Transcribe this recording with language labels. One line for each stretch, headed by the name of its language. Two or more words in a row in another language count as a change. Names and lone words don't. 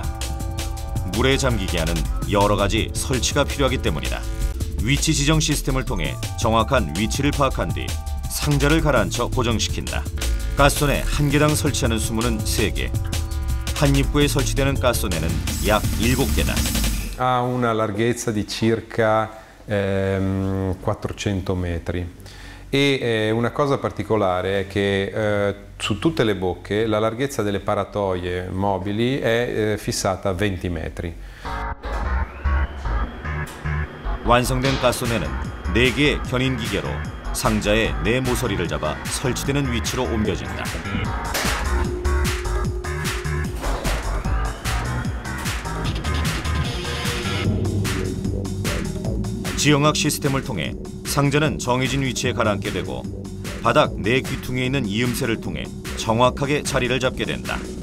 Korean: 물에 잠기게 하는 여러 가지 설치가 필요하기 때문이다. 위치 지정 시스템을 통해 정확한 위치를 파악한 뒤 상자를 가라앉혀 고정시킨다. 가스소네 한 개당 설치하는 수문은 3개. 한 입구에 설치되는 가스소네는 약 7개다.
Italian: Ha una larghezza di circa 400 metri E una cosa particolare è che su tutte le bocche la larghezza delle paratoie mobili è fissata a 20 metri.
Korean: 완성된 가소내는 4개의 견인 기계로 상자의 4 모서리를 잡아 설치되는 위치로 옮겨진다. 지형학 시스템을 통해 상자는 정해진 위치에 가라앉게 되고 바닥 4 귀퉁이에 있는 이음새를 통해 정확하게 자리를 잡게 된다.